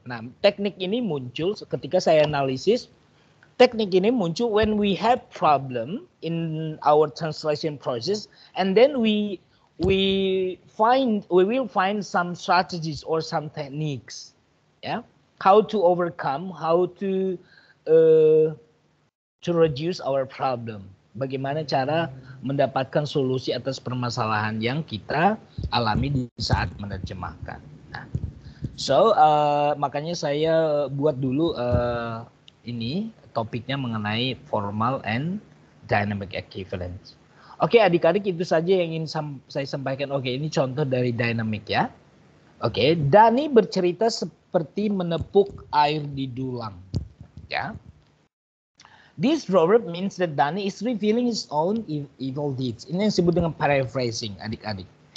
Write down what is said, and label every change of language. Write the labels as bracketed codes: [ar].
[id] Nah, teknik ini muncul ketika saya analisis. Teknik ini muncul [en] when we have problem in our translation process, and then we will find some strategies or some techniques, yeah, how to overcome, how to reduce our problem. [id] Bagaimana cara mendapatkan solusi atas permasalahan yang kita alami di saat menerjemahkan. Nah, so makanya saya buat dulu ini topiknya mengenai formal and dynamic equivalence. Oke, adik-adik, itu saja yang ingin saya sampaikan. Oke, ini contoh dari dynamic ya. Oke, Dani bercerita seperti menepuk air di dulang. Ya. [en] This proverb means that Dani is revealing his own evil deeds. [id] Ini yang disebut dengan paraphrasing, adik-adik.